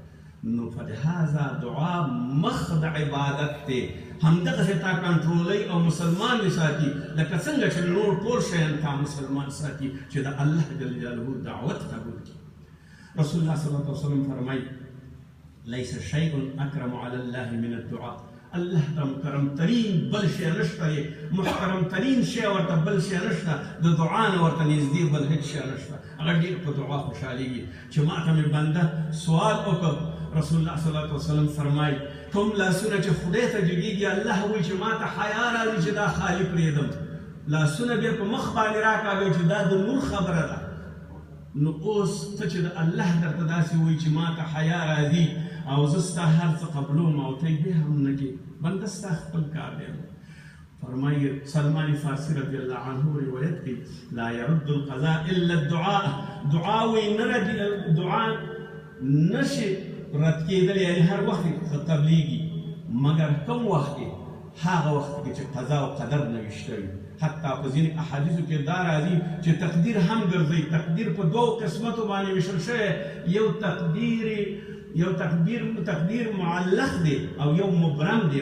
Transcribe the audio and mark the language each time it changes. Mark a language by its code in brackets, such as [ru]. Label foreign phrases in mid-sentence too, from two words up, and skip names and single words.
[ps] نو فلهذا دعا مخ د عبادت دی. همدغسې تا کنټرولوي او مسلمان دې ساتي لکه څنګه چې نور ټول شیان تا مسلمان ساتي چې د الله [ar] جل جلاله [ps] دعوت قبول کړي. رسول الله [ar] صلی الله علیه وسلم [ps] فرمایي [ar] لیس شیء اکرم علی الله من الدعاء. [ps] الله ته مکرم ترین بل شی نشته دی، محترم ترین شی ورته بل شی نشته، د دعا نه ورته نږدې بل هېڅ شی نشته. هغه ډېر په دعا خوشحالېږي چې ما ته مې بنده سوال وکړ. رسول الله [ar] صلی الله علیه وسلم [ps] فرمایي کوم لاسونه چې خدای ته جګېږي الله وایي چې ما ته حیا راځي چې دا خالي پرېږدم، لاسونه بیا په مخ باندې راکاږي چې دا د نور خبره ده. نو اوس ته چې د الله درته داسې وایي چې ما ته حیا راځي او زه ستا هر څه قبلوم او ته یې بیا هم نه کې، بنده ستا خپل کار دی. فرمایي سلمان فارسي [ar] رضی الله عنه [ps] روایت کوي [ar] لا يرد القضاء الا الدعاء. [ps] دعا وایي نه دعا نشي رد کېدل، یعنې هر وخت قبلیږي مګر کوم وخت کې؟ هغه وخت کې چې قضا او قدر نه وي شته وي. حتی په ځینې احادیثو کې دا راځي چې تقدیر هم ګرځي. تقدیر په دوو قسمتو باندې ویشل شوی، یو تقدیر معلق دی او یو مبرم دی.